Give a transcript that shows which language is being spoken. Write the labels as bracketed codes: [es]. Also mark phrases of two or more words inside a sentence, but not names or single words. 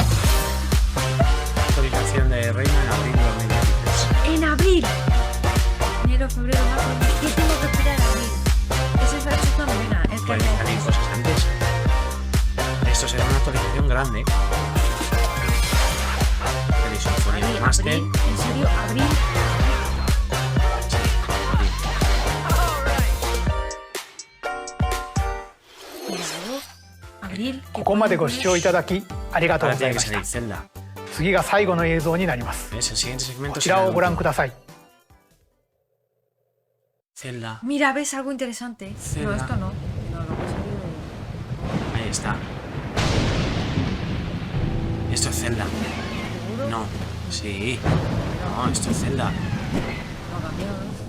[es] Actualización de Reina en abril de 2023. ¡En abril! Enero, febrero, marzo. ¿Qué tengo que esperar en abril? Esa es la chupa buena. El que Pueden salir cosas antes. Esto será una actualización grande. Edición Sony Master. ¿En serio? ¿Abril? [ja] ここまでご視聴いただきありがとうございました。次が最後の映像になります。こちらをご覧ください。 [es] Mira, ves algo interesante. No, esto no. No, lo que salió de... Ahí está. Esto es Zelda. No, sí. No, esto es Zelda. No ha cambiado.